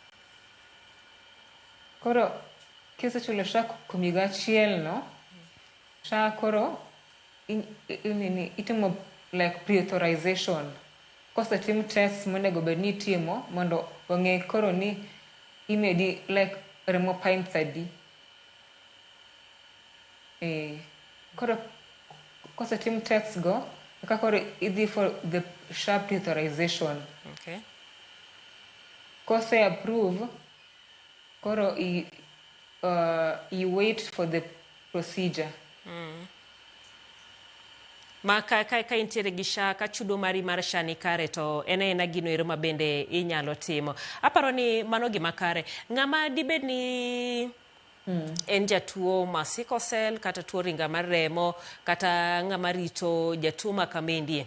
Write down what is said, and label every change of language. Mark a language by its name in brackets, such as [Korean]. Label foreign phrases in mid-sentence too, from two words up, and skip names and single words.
[Luo (Kenya and Tanzania)] Koro kisechulo SHA kuom higa achiel no, SHA koro itimo [English] like pre-authorization. [Luo (Kenya and Tanzania)] Kosetim test monego bedni itimo mondo ong'e koro ni imedi like remo pints adi. Koro kosetim tests go, eka koro idhi [English] for the SHA pre-authorization. [Luo (Kenya and Tanzania)] Okay. Kose approve, koro [English] you wait for the procedure. [Luo (Kenya and Tanzania)] Ma ka intiere gi SHA, ka chudo mari mar SHA ni kare, to ena gino ero ma bende inyalo timo. Aparo ni mano gima kare. Ng'ama dibed ni en jatuo ma [English] sickle cell, [Luo (Kenya and Tanzania)] kata tuo ringa mar remo, kata ng'ama rito jatuo ma kamendie.